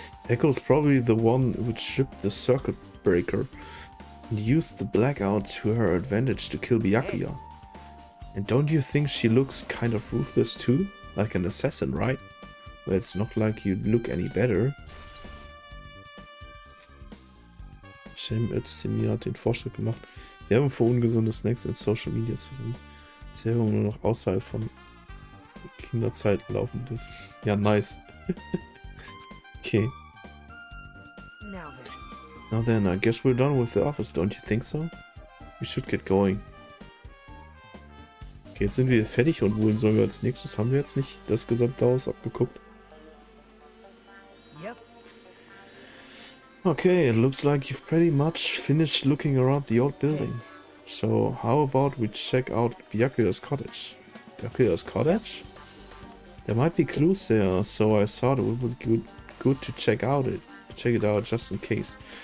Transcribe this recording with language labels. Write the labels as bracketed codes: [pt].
[en] Echo's probably the one who tripped the circuit breaker and used the blackout to her advantage to kill Byakuya. And don't you think she looks kind of ruthless too? Like an assassin, right? Well, it's not like you'd look any better. [de] Shem Özdemir hat den Vorschlag gemacht, Werbung für ungesunde Snacks in Social Media zu finden. Die Werbung nur noch außerhalb von Kinderzeit laufen dürfen. Ja, nice. Okay. [en] Now then, I guess we're done with the office, don't you think so? We should get going. [de] Okay, jetzt sind wir fertig und wohin sollen wir als nächstes? Haben wir jetzt nicht das gesamte Haus abgeguckt? [en] Yep. Okay, it looks like you've pretty much finished looking around the old building. So, how about we check out Byakuya's cottage? Byakuya's cottage? There might be clues there, so I thought it would be good to check it out just in case.